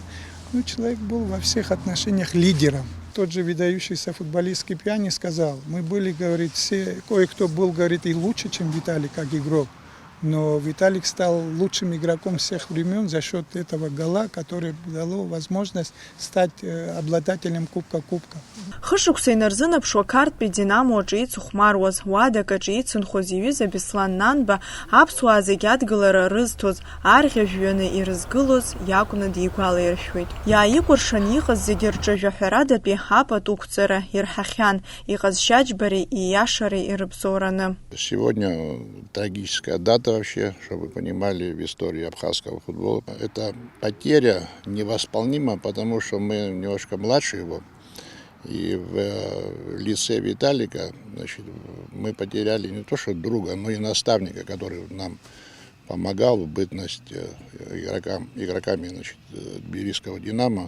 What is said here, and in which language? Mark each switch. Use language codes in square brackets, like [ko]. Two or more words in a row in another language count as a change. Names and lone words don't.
[ru] Человек был во всех отношениях лидером. Тот же выдающийся футболист Кипяни сказал, мы были, говорит, все, кое-кто был, говорит, и лучше, чем Виталий, как игрок. Но Виталик стал лучшим игроком всех времен за счет этого гола, который дало возможность стать обладателем Кубка Кубка. [ab] Хышықәса инарзынаԥшуа Қарҭтәи Динамо аҿы ицыхәмаруаз, уадак аҿы ицынхоз иҩыза Беслан Нанба, аԥсуаа зегьы адгылара рызҭоз, арӷьажә ҩаны ирызгылоз иакәны дигәалаиршәоит. Иааикәыршан иҟаз зегьы рҿы жәаҳәарадатәи апату қәҵара ирҳахьан, иҟазшьаџьбареи ииашареи ирыбзоураны. [ru] Сегодня трагическая дата вообще, чтобы вы понимали, в истории абхазского футбола. Это потеря невосполнима, потому что мы немножко младше его. И в лице Виталика, значит, мы потеряли не то что друга, но и наставника, который нам помогал в бытность игроками, значит, тбилисского «Динамо».